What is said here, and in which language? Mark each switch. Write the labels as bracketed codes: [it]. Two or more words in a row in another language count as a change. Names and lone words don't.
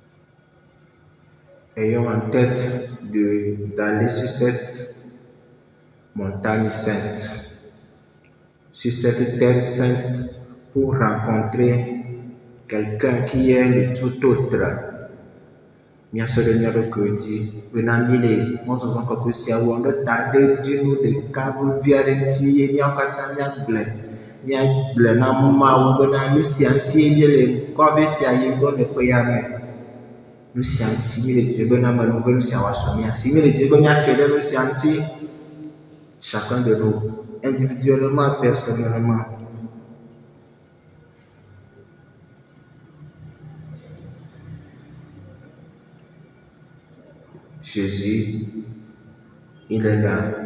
[fr] Ayons en tête d'aller sur cette montagne sainte, sur cette terre sainte, pour rencontrer quelqu'un qui est le tout autre. [ee] Mia sɔrɔ ɖe ko dzi bena mi le mɔzɔzɔ kɔkɔe siawo ɖe ta ɖe dzi nu ɖeka vevi aɖe ŋuti eye míawo katã míagblẽ na Mawu bena nu sia ŋuti mí le kɔve sia yi gbɔ le ƒe ya me. Nu sia ŋuti mi le dzi bena ame nu be nu sia wòasɔ mía si. Mi le dzi be míake ɖe nu sia ŋuti, [fr] chacun de nous, individuellement, personnellement. Jésus, il est là.